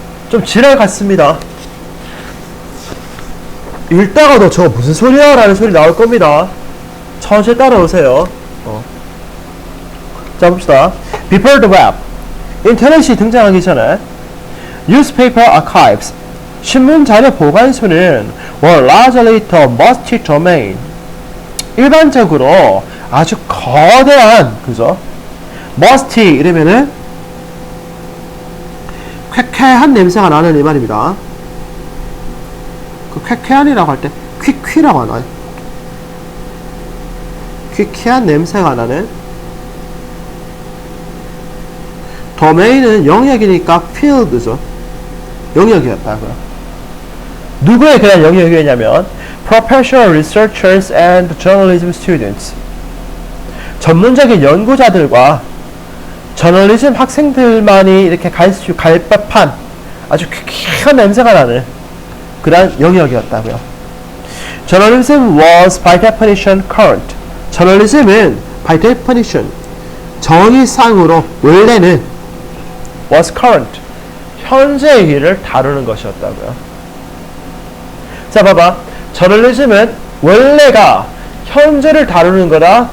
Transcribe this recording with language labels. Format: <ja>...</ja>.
<ko>좀 지랄 같습니다. 읽다가도 저 무슨 소리야? 라는 소리 나올 겁니다. 천천히 따라오세요. 자, 봅시다.</ko> <en>Before the web.</en> <ko>인터넷이 등장하기 전에 newspaper archives. 신문 자료 보관소는</ko> <en>were largely the musty domain.</en> <ko>일반적으로 아주 거대한, 그죠? musty 이러면은 쾌쾌한 냄새가 나는 이 말입니다. 그 쾌쾌한이라고 할 때 퀴퀴라고 하나요? 퀴퀴한 냄새가 나는 도메인은 영역이니까 field죠. 영역이었다고요. 누구에 대한 영역이었냐면</ko> <en>professional researchers and journalism students.</en> <ko>전문적인 연구자들과 저널리즘 학생들만이 이렇게 갈 법한 아주 퀴퀴한 냄새가 나는 그런 영역이었다고요.</ko> <en>Journalism was by definition current.</en> <ko>저널리즘은</ko> <en>by definition</en> <ko>정의상으로 원래는</ko> <en>was current</en> <ko>현재의 일을 다루는 것이었다고요. 자, 봐봐. 저널리즘은 원래가 현재를 다루는 거다.</ko>